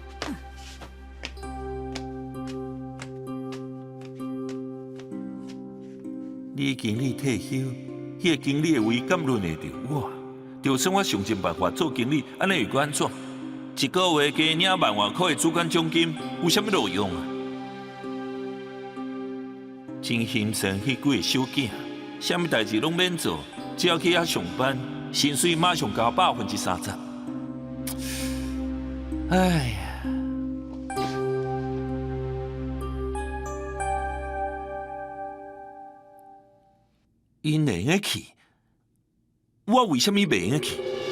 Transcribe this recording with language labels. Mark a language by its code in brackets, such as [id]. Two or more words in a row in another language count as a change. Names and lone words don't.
[nan] 李经理退休，迄个经理的位敢轮得着我？就算我想尽办法做经理，安尼又该安怎？一个月加领1万块的主管奖金，有啥物路用啊？真心酸，迄几个小囝，啥物代志拢免做，只要去遐上班，薪水马上加30%。哎呀！因会用去，我为什么袂用去？